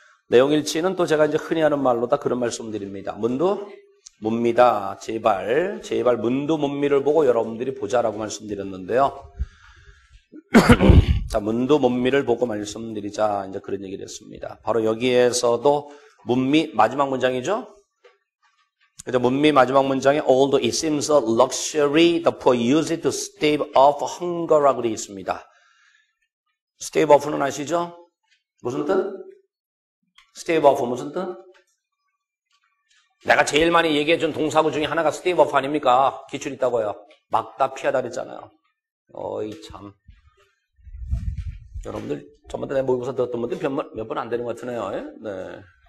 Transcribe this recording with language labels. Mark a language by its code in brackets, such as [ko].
[ko] 내용일치는 또 제가 이제 흔히 하는 말로다 그런 말씀드립니다. 문도 뭡니다. 제발 문도 문미를 보고 여러분들이 보자라고 말씀드렸는데요. 자, 문도 문미를 보고 말씀드리자 이제 그런 얘기를 했습니다. 바로 여기에서도 문미 마지막 문장이죠. 그래서 문미 마지막 문장에 [en] although it seems a luxury, the poor use it to stave off hunger [ko] 라고 되어 있습니다. stave off는 아시죠? 무슨 뜻? stave off 무슨 뜻? 내가 제일 많이 얘기해준 동사구 중에 하나가 stave off 아닙니까? 기출 있다고요. 막다 피하다 그랬잖아요. 어이 참. 여러분들 저번에 내 모의고사 들었던 분들 몇 번 안 되는 것 같으네요. 네.